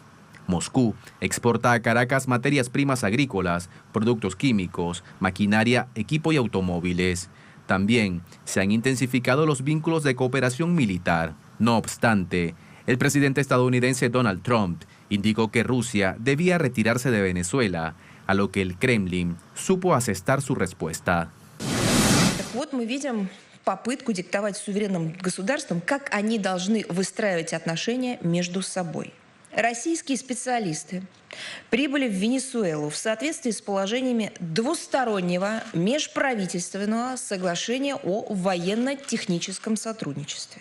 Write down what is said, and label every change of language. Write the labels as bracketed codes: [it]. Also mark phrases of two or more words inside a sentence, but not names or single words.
[es] Moscú exporta a Caracas materias primas agrícolas, productos químicos, maquinaria, equipo y automóviles. También se han intensificado los vínculos de cooperación militar. No obstante, el presidente estadounidense Donald Trump indicó que Rusia debía retirarse de Venezuela, a lo que el Kremlin supo asestar su respuesta. [ru] Мы видим попытку диктовать суверенным государствам, как они должны выстраивать отношения между собой. Российские специалисты прибыли в Венесуэлу в соответствии с положениями двустороннего межправительственного соглашения о военно-техническом сотрудничестве.